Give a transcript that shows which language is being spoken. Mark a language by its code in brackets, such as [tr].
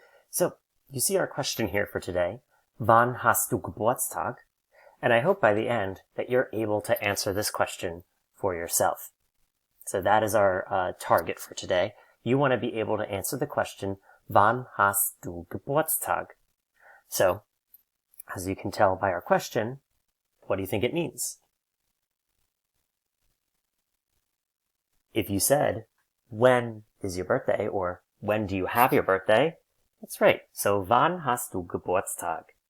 [en] So, you see our question here for today. [de] Wann hast du Geburtstag? [en] And I hope by the end that you're able to answer this question for yourself. So that is our target for today. You want to be able to answer the question, [de] Wann hast du Geburtstag? [en] So, as you can tell by our question, what do you think it means? If you said, when is your birthday, or when do you have your birthday? That's right. [de] So, wann hast du Geburtstag?